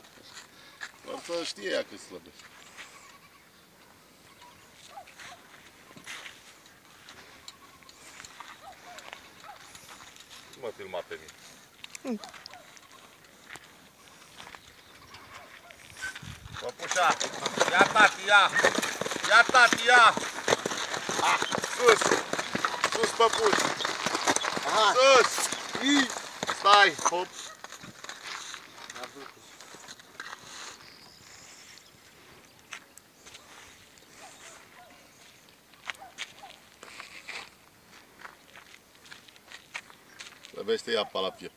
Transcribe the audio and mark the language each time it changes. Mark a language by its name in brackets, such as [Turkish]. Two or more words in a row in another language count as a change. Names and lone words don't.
[Romanian] Doar să știe ea cât slăbește. Nu mă filma pe mine. Păpușa, ia tati, ia! Ia tati, ia! Ah, sus! Sus, păpuși! Aha. Sus! Stai, hop! Slăbește apa la piept.